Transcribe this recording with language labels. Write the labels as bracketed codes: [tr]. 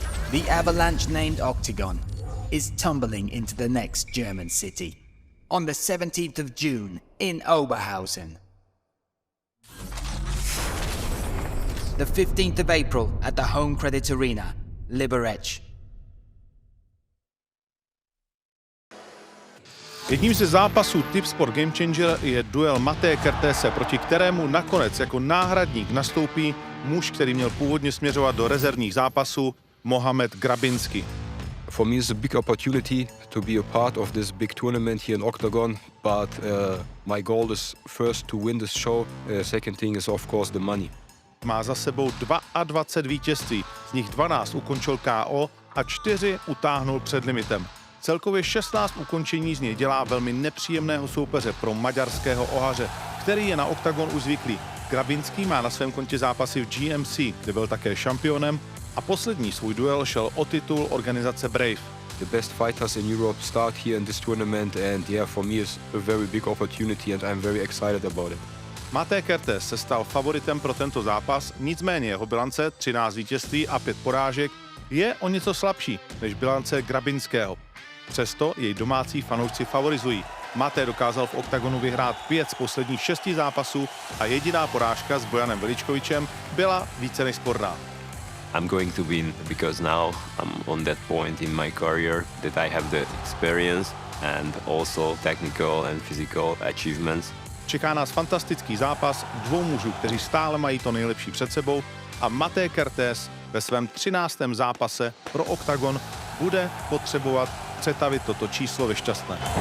[en] The avalanche-named Octagon is tumbling into the next German city on the 17th of June in Oberhausen. The 15th of April at the Home Credit Arena, Liberec. [cs] Jedním ze zápasů Tipsport GAMECHANGER je duel Maté Kertése, proti kterému nakonec jako náhradník nastoupí muž, který měl původně směřovat do rezervních zápasů, Mohamed Grabinski. [en] For me, it's a big opportunity to be a part of this big tournament here in Octagon, but my goal is first to win this show. Second thing is of course the money. [cs] Má za sebou 22 vítězství, z nich 12 ukončil KO a 4 utáhnul před limitem. Celkově 16 ukončení z něj dělá velmi nepříjemného soupeře pro maďarského ohaře, který je na Octagon už zvyklý. Grabinski má na svém kontě zápasy v GMC, kde byl také šampionem, a poslední svůj duel šel o titul organizace Brave. [en] The best fighters in Europe start here in this tournament, and yeah, for me it's a very big opportunity and I'm very excited about it. [cs] Maté Kertész se stal favoritem pro tento zápas, nicméně jeho bilance 13 vítězství a 5 porážek je o něco slabší než bilance Grabinského. Přesto jej domácí fanoušci favorizují. Maté dokázal v Octagonu vyhrát 5 z posledních 6 zápasů a jediná porážka s Bojanem Veličkovičem byla více než sporná. [en] I'm going to win because now I'm on that point in my career that I have the experience and also technical and physical achievements. [cs] Čeká nás fantastický zápas dvou mužů, kteří stále mají to nejlepší před sebou, a Maté Kertész ve svém 13. zápase pro Octagon bude potřebovat přetavit toto číslo ve šťastné.